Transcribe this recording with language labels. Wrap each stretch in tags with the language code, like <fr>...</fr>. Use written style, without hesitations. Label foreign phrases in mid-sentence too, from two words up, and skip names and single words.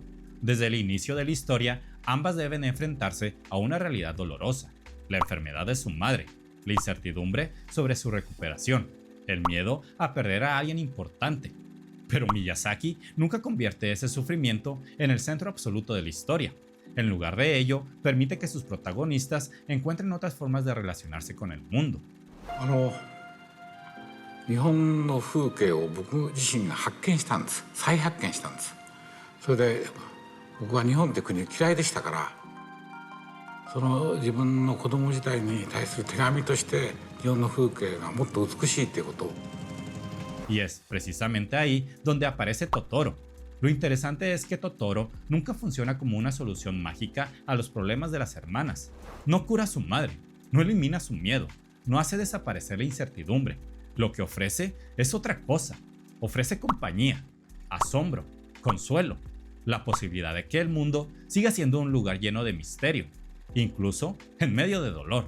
<es>Desde el inicio de la historia, ambas deben enfrentarse a una realidad dolorosa, la enfermedad de su madre, la incertidumbre sobre su recuperación, el miedo a perder a alguien importante. Pero Miyazaki nunca convierte ese sufrimiento en el centro absoluto de la historia. En lugar de ello, permite que sus protagonistas encuentren otras formas de relacionarse con el mundo.</es> <ja>日本の風景を僕自身が発見したんです。再発見したんです。それで僕は日本って国嫌いでしたから、その自分の子供時代に対する手紙として日本の風景がもっと美しいっていうことを。</ja> <es>Y es precisamente ahí donde aparece Totoro. Lo interesante es que Totoro nunca funciona como una solución mágica a los problemas de las hermanas. No cura a su madre, no elimina su miedo, no hace desaparecer la incertidumbre. Lo que ofrece es otra cosa. Ofrece compañía, asombro, consuelo, la posibilidad de que el mundo siga siendo un lugar lleno de misterio, incluso en medio de dolor.</es>